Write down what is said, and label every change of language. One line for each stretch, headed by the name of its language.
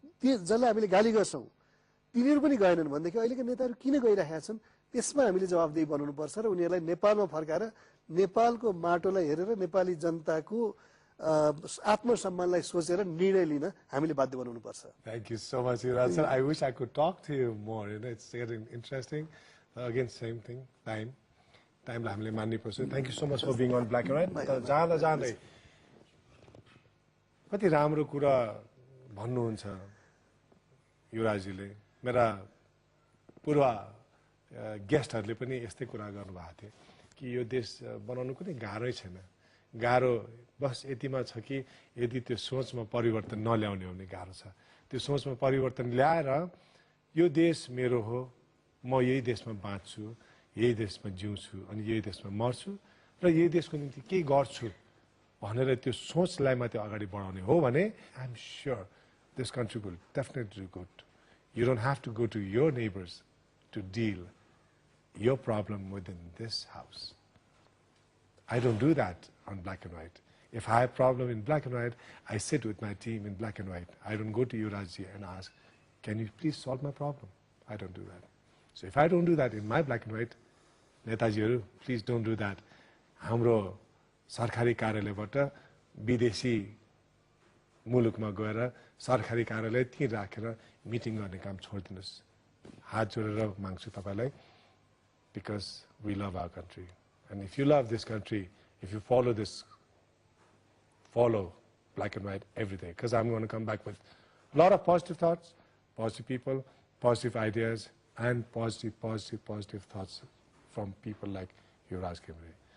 Nepali: ती जसलाई हामीले गाली गर्छौँ तिनीहरू पनि गएनन् भनेदेखि अहिलेका नेताहरू किन गइरहेका छन्, त्यसमा हामीले जवाबदेही बनाउनुपर्छ र उनीहरूलाई नेपालमा फर्काएर नेपालको माटोलाई हेरेर नेपाली जनताको आत्मसम्मानलाई सोचेर निर्णय लिन हामीले बाध्य बनाउनुपर्छ।
English: Thank you so much, Yuvraj sir. I wish I could talk to you more. It's getting interesting. Again, same thing.
Nepali: Time लाई हामीले मान्नुपर्छ.
English: Thank you so much for being on Black and White.
Nepali: जाँदै कति राम्रो कुरा भन्नुहुन्छ युवराजजीले। मेरा पूर्व गेस्टहरूले पनि यस्तै कुरा गर्नुभएको थियो कि यो देश बनाउनु कुनै गाह्रै छैन। गाह्रो बस यतिमा छ कि यदि त्यो सोचमा परिवर्तन नल्याउने हो भने गाह्रो छ। त्यो सोचमा परिवर्तन ल्याएर यो देश मेरो हो, म यही देशमा बाँच्छु, यही देशमा जिउँछु अनि यही देशमा मर्छु र यही देशको निम्ति केही गर्छु भनेर त्यो सोचलाई मात्रै अगाडि बढाउने हो भने
English: I am sure this country will definitely do good. You don't have to go to your neighbors to deal your problem within this house. I don't do that on black and white. If I have a problem in black and white, I sit with my team in black and white. I don't go to Yuvrajji and ask, can you please solve my problem? I don't do that. So if I don't do that in my black and white, Netajiharu, please don't do that.
Nepali: हाम्रो सरकारी कार्यालयबाट विदेशी मुलुकमा गएर सरकारी कार्यालय त्यहीँ राखेर मिटिङ गर्ने काम छोडिदिनुहोस्. हात जोडेर माग्छु तपाईलाई,
English: because we love our country. And if you love this country, if you follow black and white every day, because I'm going to come back with a lot of positive thoughts, positive people, positive ideas, and positive thoughts from people like Yuvraj Khemre.